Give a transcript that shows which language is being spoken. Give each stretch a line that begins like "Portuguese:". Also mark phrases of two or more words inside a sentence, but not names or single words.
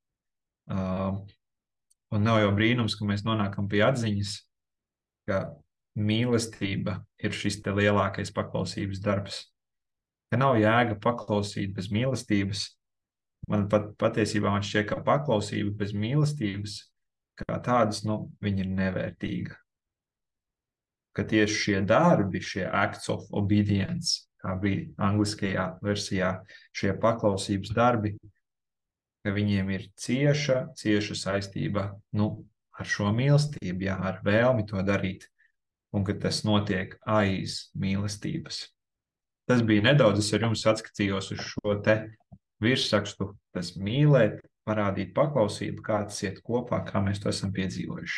Latvian: Un nav jau brīnums, ka mēs nonākam pie atziņas, ka mīlestība ir šis te lielākais paklausības darbs. Ka nav jēga paklausīt bez mīlestības. Patiesībā man šķiet, ka paklausība bez mīlestības kā tādas, viņa ir nevērtīga. Ka tieši šie darbi, šie
English: acts of obedience,
Latvian: kā bija angliskajā versijā, šie paklausības darbi, ka viņiem ir cieša saistība, ar šo mīlestību, ar vēlmi to darīt, un ka tas notiek aiz mīlestības. Tas bija nedaudz, es ar jums atskatījos uz šo te virsrakstu, tas mīlēt, parādīt paklausību, kā tas iet kopā, kā mēs to esam piedzīvojuši.